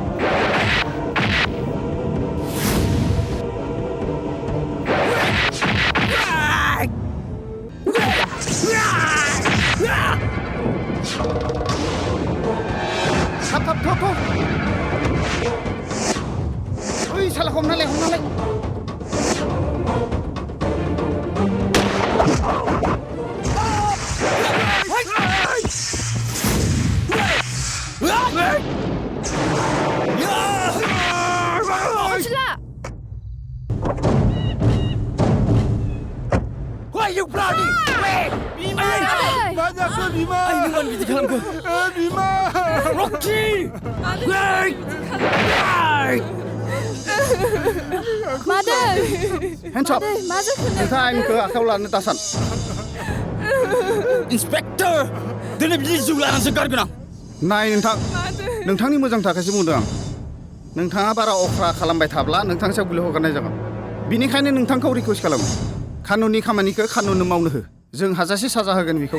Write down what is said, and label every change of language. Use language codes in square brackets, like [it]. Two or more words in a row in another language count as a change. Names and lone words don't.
[brx] थाब ओइ साला हमनालाय Onsula! [en] Why you bloody? Wait! [brx] Bima! मा जाखो बिमा? आइनो मानो बिदि खालामखो? बिमा! Rocky! [en] Wait! Mother! Hands up! [brx] मा जाखो नोंथाङा आइनखौ आखायाव लानो दासान इन्सपेक्टर दिनै बिदि जिउ लानानैसो गारगोन आं नाय नोंथांनि मोजां थाखायसो बुंदों आं नोंथाङा बारा अख्रा खालामबाय थाब्ला नोंथांनि सायाव गुलि हगारनाय जागोन बेनिखायनो नोंथांखौ रिकुवेस्ट खालामो कानुननि खामानिखौ कानुननो मावनो हो जों हाजासे साजा होगोन बेखौ